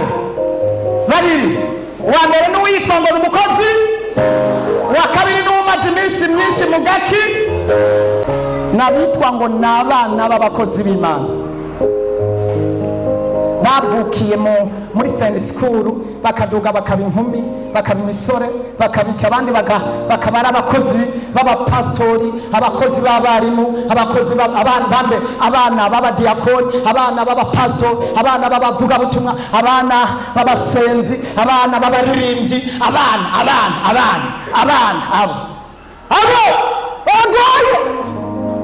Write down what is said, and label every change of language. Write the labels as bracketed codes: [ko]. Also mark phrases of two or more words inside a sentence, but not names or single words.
[rn] Babiri. Uwa mbere n'uwitwa ngo ni umukozi, uwa kabiri n'umaze iminsi myinshi mu gaki, n'abitwa ngo ni abana b'abakozi b'Imana. Bavukiye muri [en] Sunday school, [rn] bakaduga bakaba inkumi, bakaba imisore, bakabika abandi bakaba ari abakozi b'abapastori, abakozi b'abarimu, abakozi abana b'abadiyakoni, abana b'abapastori, abana b'abavugabutumwa, abana b'abasenzi, abana b'abaririmbyi, abana abo bagoye.